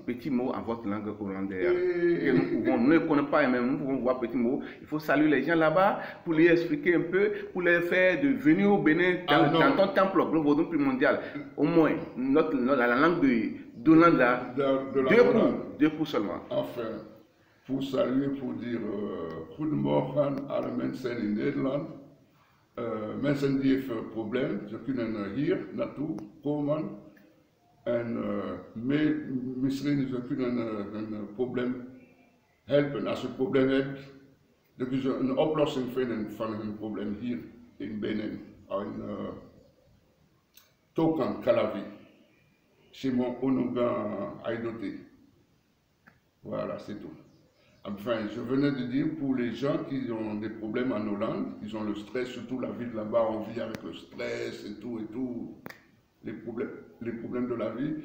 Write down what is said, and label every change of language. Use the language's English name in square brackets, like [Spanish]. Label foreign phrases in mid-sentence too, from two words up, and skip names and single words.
[French] Petit mot à votre langue hollandaise. Nous ne connaissons pas, mais nous pouvons voir petit mot. Il faut saluer les gens là-bas pour les expliquer un peu, pour les faire de venir au Bénin dans ton temple, le Vaudon mondial. Au moins, la langue d'Hollande là, deux coups seulement. Enfin. Pour saluer, pour dire [Dutch] goedemorgen alle mensen in Nederland. Mensen die even probleem, ze kunnen hier naartoe komen en misschien ze kunnen een probleem helpen. Als ze een probleem hebben, dan kunnen ze een oplossing vinden van hun probleem hier in Benin, in Tokan, Calavi, [French] chez mon [Dutch] Onugan Aïdoté. [French] Voilà, c'est tout. Enfin, je venais de dire pour les gens qui ont des problèmes en Hollande, qui ont le stress, surtout la vie de là-bas, on vit avec le stress et tout, les problèmes de la vie.